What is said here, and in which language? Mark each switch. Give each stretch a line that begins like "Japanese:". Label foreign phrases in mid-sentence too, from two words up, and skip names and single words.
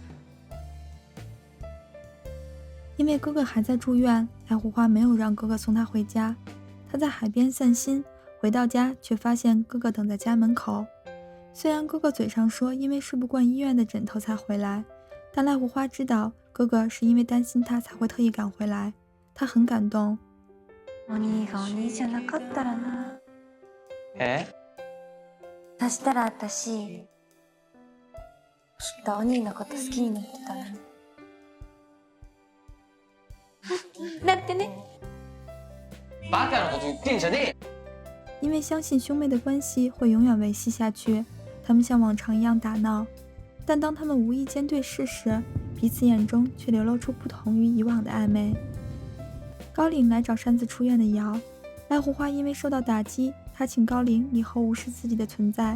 Chinese: 因为哥哥还在住院，赖护花没有让哥哥送他回家。他在海边散心，回到家却发现哥哥等在家门口。虽然哥哥嘴上说因为睡不惯医院的枕头才回来，但赖护花知道哥哥是因为担心他才会特意赶回来。他很感动。
Japanese: お兄がお兄じゃなかったらな。そしたら私、きっとお兄のこと好きになってたのに。だってね。バカなこと言ってんじゃねえ。
Chinese: 因为相信兄妹的关系会永远维系下去，他们像往常一样打闹，但当他们无意间对视时，彼此眼中却流露出不同于以往的暧昧。高岭来找擅自出院的瑶，赖护花因为受到打击，他请高岭以后无视自己的存在。